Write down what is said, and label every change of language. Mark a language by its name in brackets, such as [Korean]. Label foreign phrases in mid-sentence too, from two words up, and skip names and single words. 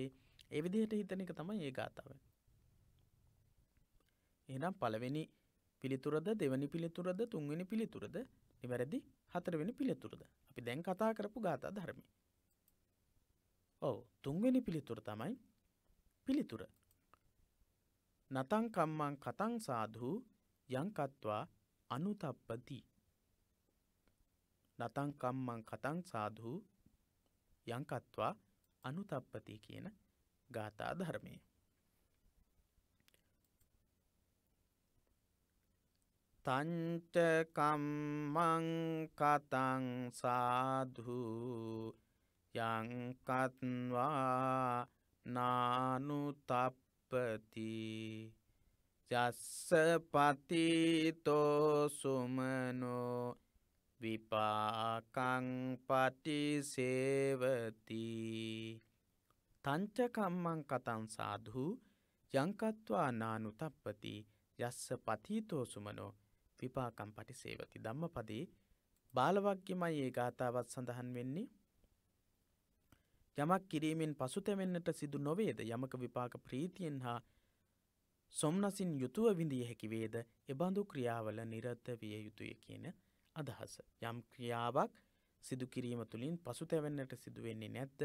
[Sinhala] ඒ විදිහට හිතන එක තමයි මේ ගාථාව. එහෙනම් පළවෙනි පිළිතුරද, දෙවෙනි පිළිතුරද, තුන්වෙනි පිළිතුරද, නිවැරදි හතරවෙනි පිළිතුරද? අපි දැන් කතා කරපු ගාථා ධර්මය. ඔව්, තුන්වෙනි පිළිතුර තමයි පිළිතුර. [Pali] නතං කම්මං කතං සාධු යංකත්වා අනුතප්පති. නතං කම්මං කතං සාධු යංකත්වා අනුතප්පති [Sinhala] කියන ගාථා ධර්මය. [Pali] තංච කම්මං කතං සාධු යංකත්වා නානුතප්පති යස්ස පතිතෝ සුමනෝ විපාකං පටිසේවති. තංච කම්මං කතං සාධු යංකත්වා නානුතප්පති යස්ස පතිතෝ සුමනෝ විපාකම් පටිසේවති. [Sinhala] ධම්මපදේ බාලවග්ගයමයි ඒ ගාථාවත් සඳහන් වෙන්නේ. යමක් කිරීමෙන් පසුතැවෙන්නට සිදු නොවේද? යමක විපාක ප්‍රීතියෙන් හා සොම්නසින් යුතුව විඳිය හැකි වේද? එබඳු ක්‍රියාවල නිරත විය යුතුය කියන අදහස. යම් ක්‍රියාවක් සිදු කිරීම තුළින් පසුතැවෙන්නට සිදු වෙන්නේ නැද්ද?